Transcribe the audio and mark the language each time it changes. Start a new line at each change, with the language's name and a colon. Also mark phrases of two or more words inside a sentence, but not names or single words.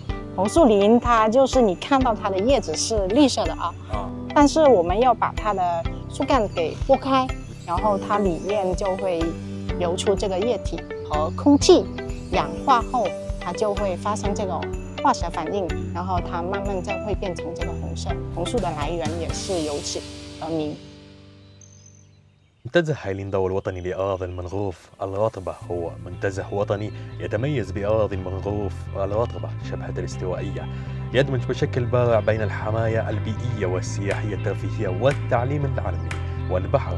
Chinese: 红树林它就是你看到它的叶子是绿色的啊，但是我们要把它的树干给拨开，然后它里面就会流出这个液体和空气氧化后，它就会发生这种化学反应，然后它慢慢就会变成这个红色。红树的来源也是由此而名。
Arabic: منتزه هايليندا الوطني لأراضي المنغروف الرطبة هو منتزه وطني يتميز بأراضي المنغروف الرطبة شبه الاستوائية، يدمج بشكل بارع بين الحماية البيئية والسياحية الترفيهية والتعليم العلمي والبحر.